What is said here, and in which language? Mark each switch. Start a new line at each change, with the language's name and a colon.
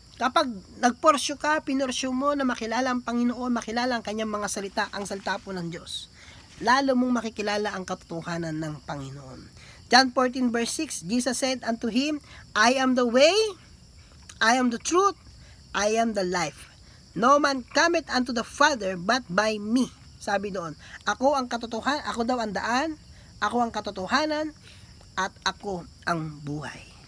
Filipino: Kapag nagporsyo ka, pinorsyo mo na makilala ang Panginoon, makilala ang kanyang mga salita, ang salita po ng Diyos, lalo mong makikilala ang katotohanan ng Panginoon.
English: John 14 verse 6, Jesus said unto him, I am the way, I am the truth, I am the life. No man cometh unto the Father but by me.
Filipino: Sabi doon, ako ang katotohanan, ako daw ang daan, ako ang katotohanan, at ako ang buhay.